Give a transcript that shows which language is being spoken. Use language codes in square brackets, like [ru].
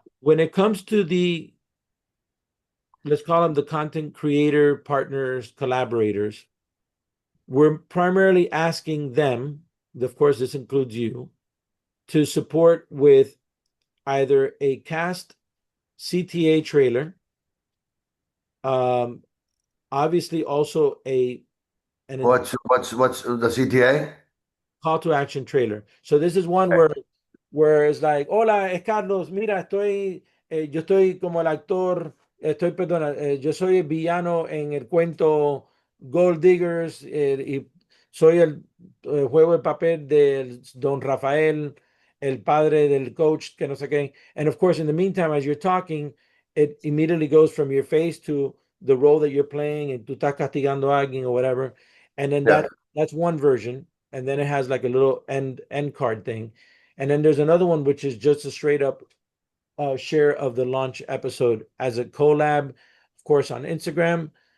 [en] When it comes to the let's call them the content creator partners, collaborators, we're primarily asking them, of course, this includes you, to support with either a cast CTA trailer, um, obviously also an What's the CTA? call to action trailer. So this is one where it's like, [es] hola, es Carlos, mira, yo estoy como el actor, perdona, yo soy el villano en el cuento Gol Diggers y soy juego el papel de Don Rafael, el padre del coach, que no sé qué. [en] And of course, in the meantime, as you're talking, it immediately goes from your face to the role that you're playing and [es] tú estás castigando a alguien [en] or whatever. And then Yeah. that's one version. And then it has like a little end card thing. And then there's another one which is just a straight up share of the launch episode as a collab, of course, on Instagram.